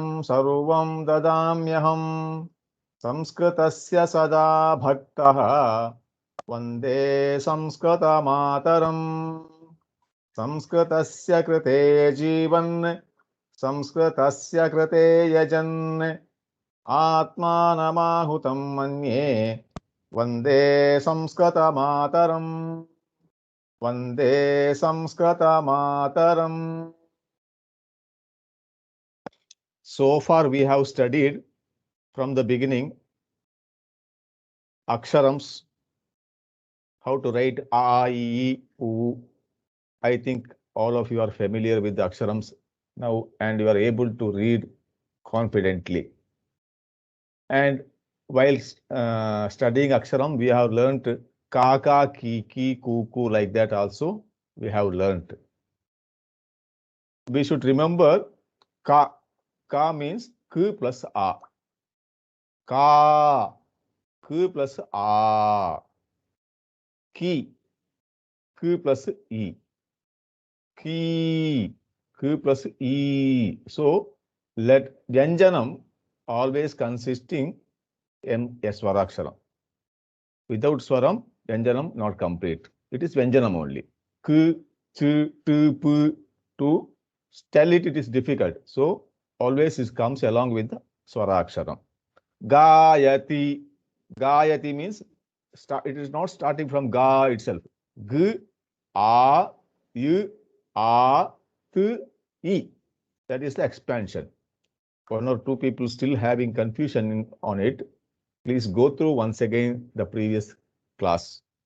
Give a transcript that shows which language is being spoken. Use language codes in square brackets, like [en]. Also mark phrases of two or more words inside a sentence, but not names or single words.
[sa] सर्वं ददाम्यहम् संस्कृतस्य सदा भक्तः वन्दे संस्कृतमातरम् संस्कृतस्य कृते जीवन् संस्कृतस्य कृते यजन् आत्मानमाहुतं मन्ये वन्दे संस्कृतमातरम् वन्दे संस्कृतमातरम्. [en] So far we have studied from the beginning aksharams, how to write a, I, E, U. I think all of you are familiar with the aksharams now and you are able to read confidently. And while studying aksharam, we have learnt ka, ka, ki, ki, ku, ku, like that also we have learnt. We should remember ka. Ka means k plus a. Ka, k plus a. Ki, k plus e. Ki, k plus e. So let Vyanjanam always consisting a Swaraksharam. Without Swaram, Vyanjanam not complete. It is Vyanjanam only. K, ch, t, p. To spell it, it is difficult. So always it comes along with the Swaraksharam. Gayati. Gayati means it is not starting from Ga itself. G, A, Y, A, T, E. That is the expansion. One or two people still having confusion on it. Please go through once again the previous class.